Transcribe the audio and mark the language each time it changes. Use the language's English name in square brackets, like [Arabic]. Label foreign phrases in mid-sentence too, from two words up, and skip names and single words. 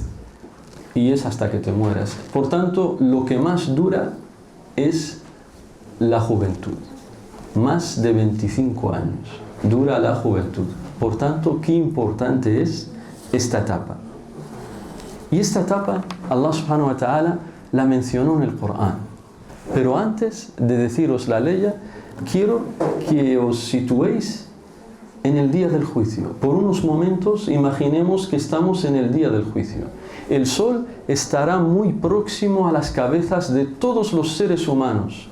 [Spanish] Y es hasta que te mueras. Por tanto, lo que más dura es la juventud. Más de 25 años dura la juventud. Por tanto, qué importante es esta etapa. Y esta etapa [Arabic] الله سبحانه وتعالى [Spanish] la mencionó en el Corán. Pero antes de deciros la ley, quiero que os situéis en el día del juicio. Por unos momentos imaginemos que estamos en el día del juicio. El sol estará muy próximo a las cabezas de todos los seres humanos.